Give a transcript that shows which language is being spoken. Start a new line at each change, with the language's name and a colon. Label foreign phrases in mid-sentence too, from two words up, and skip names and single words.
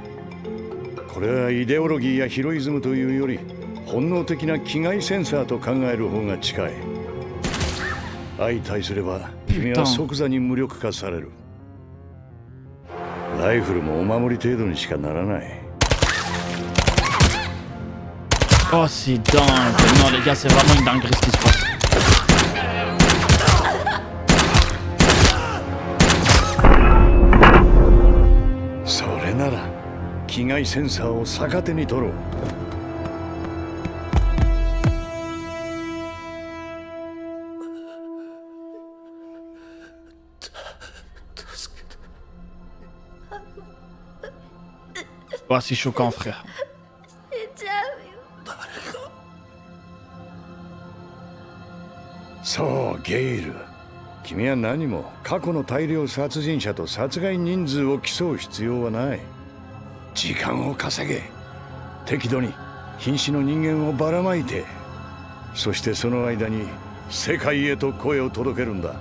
Japanese: これはイデオロギーやヒロイズムというより本能的な危害センサーと考える方が近い。相対すれば君は即座に無力化される。ライフルもお守り程度にしかならない。
French: Oh, c'est dingue. Non, les gars, c'est vraiment une dinguerie ce qui se passe. Ça,
Japanese: なら危害センサーを逆手に取ろう。
French: Oh, c'est choquant, frère.
Japanese: そう、ゲイル。君は何も過去の大量殺人者と殺害人数を競う必要はない。時間を稼げ。適度に瀕死の人間をばらまいて、そしてその間に世界へと声を届けるんだ。